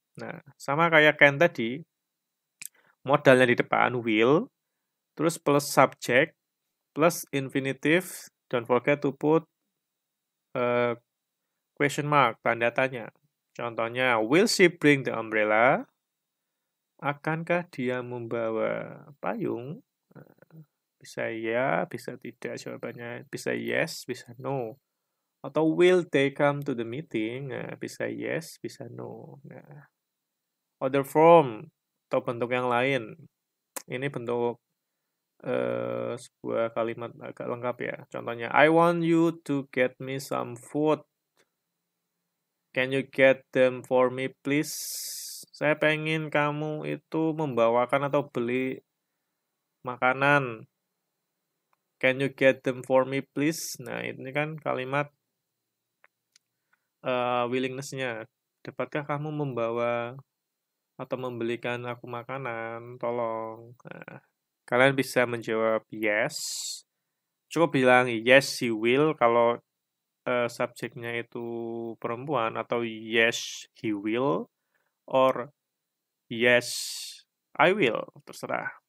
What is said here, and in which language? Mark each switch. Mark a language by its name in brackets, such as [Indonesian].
[Indonesian] Nah, sama kayak can tadi, modalnya di depan will, terus plus subject, plus infinitive, [English] don't forget to put question mark, [Indonesian] tanda tanya. [English] Contohnya, will she bring the umbrella? [Indonesian] Akankah dia membawa payung? Bisa ya, bisa tidak jawabannya. Bisa yes, bisa no. [English] Atau will they come to the meeting? [Indonesian] Nah, bisa yes, bisa no. Nah, other form atau bentuk yang lain. Ini bentuk sebuah kalimat agak lengkap ya. [English] Contohnya, I want you to get me some food. Can you get them for me, please? [Indonesian] Saya pengen kamu itu membawakan atau beli makanan. [English] Can you get them for me, please? [Indonesian] Nah, ini kan kalimat willingness-nya. Dapatkah kamu membawa atau membelikan aku makanan? Tolong. Nah, kalian bisa menjawab yes. Cukup bilang [English] yes, he will [Indonesian] kalau subjeknya itu perempuan, atau [English] yes, he will, or yes, I will, [Indonesian] terserah.